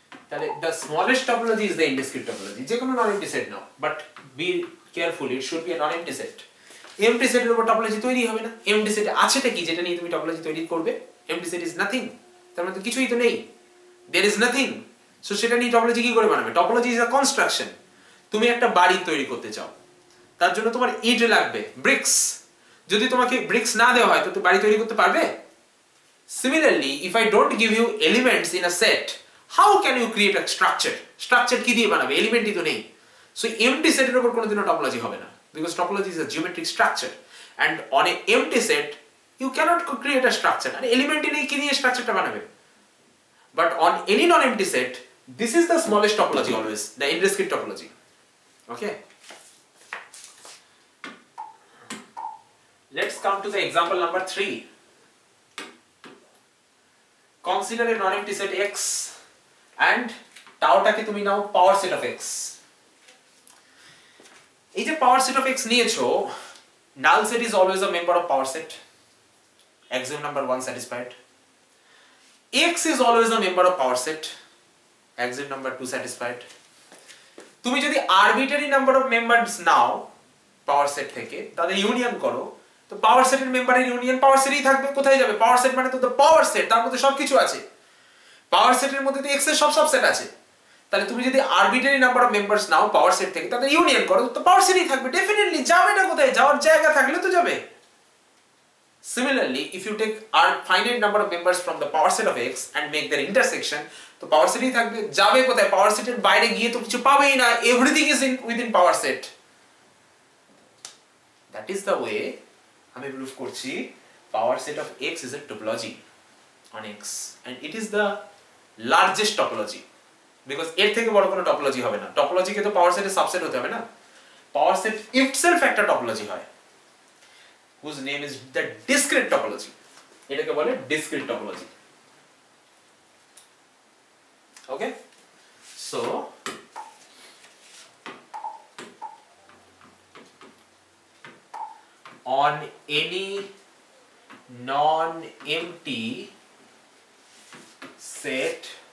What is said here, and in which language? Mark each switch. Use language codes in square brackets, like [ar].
[en] The smallest topology is the indiscrete topology. [bn] যে কোনো [en] non-empty set নাও, but be careful, it should be a non-empty set. [bn] empty set এর উপর topology তৈরি হবে না। empty set আছেটা কি যেটা নিয়ে তুমি টপোলজি তৈরি করবে? [en] empty set is nothing, [bn] তার মানে তো কিছুই তো নেই, [en] there is nothing, [bn] so সেটা নিয়ে টপোলজি কি করে বানাবে? [en] Topology is a construction. [bn] তুমি একটা বাড়ি তৈরি করতে চাও, তার জন্য তোমার ইট লাগবে, ব্রিক্স। যদি তোমাকে ব্রিক্স না দেওয়া হয় তো তুমি বাড়ি তৈরি করতে পারবে? [en] Similarly, if I don't give you elements in a set, how can you create a structure? [bn] Structure কি দিয়ে বানাবে? এলিমেন্টই তো নেই। [en] So empty set [bn] এর উপর কোনোদিনও টপোলজি হবে না, [en] because topology is a geometric structure, and on a empty set you cannot create a structure. [bn] আর এলিমেন্টই নেই, কি দিয়ে স্ট্রাকচারটা বানাবে? [en] But on any non-empty set, this is the smallest topology always, the indiscrete topology. Okay? Let's come to the example number 3. Consider a non-empty set X and [bn] টাওটাকে তুমি নাও [en] Power set of X. [bn] এই যে power set of X নিয়েছো, [en] null set is always a member of power set. Axiom number 1 satisfied. X is always a member of power set. Axiom number 2 satisfied. [bn] তুমি যদি arbitrary number of members now power set থেকে, তাদের union করো, তো পাওয়ার সেটের মেম্বারের union পাওয়ার সেটই থাকবে। কোথায় যাবে? পাওয়ার সেট মানে তো পাওয়ার সেট, তার মধ্যে সবকিছু আছে। পাওয়ার সেটের মধ্যে তো x এর সব সাবসেট আছে। তাহলে তুমি যদি arbitrary number of members now power set থেকে, তাদের ইউনিয়ন করো, তো পাওয়ার সেটই থাকবে ডেফিনেটলি। যাবে না কোথায়? যাওয়ার জায়গা থাকলে তো যাবে। [en] Similarly, if you take a finite number of members from the power set of X and make their intersection, [bn] তো পাওয়ার সেটই থাকবে। যাবে কোথায়? পাওয়ার সেটের বাইরে গিয়ে তো কিছু পাবেই না। [en] Everything is within power set. That is the way আমি proof করছি power set of X is a topology on X, and it is the largest topology, [bn] because এর থেকে বড় কোনো টপোলজি হবে না। টপোলজিকে তো পাওয়ার সেটের সাবসেট হতে হবে না। পাওয়ার সেট itself একটা টপোলজি হয়, [en] whose name is the discrete topology. [bn] এটাকে বলে discrete topology. [en] Okay, so on any non-empty set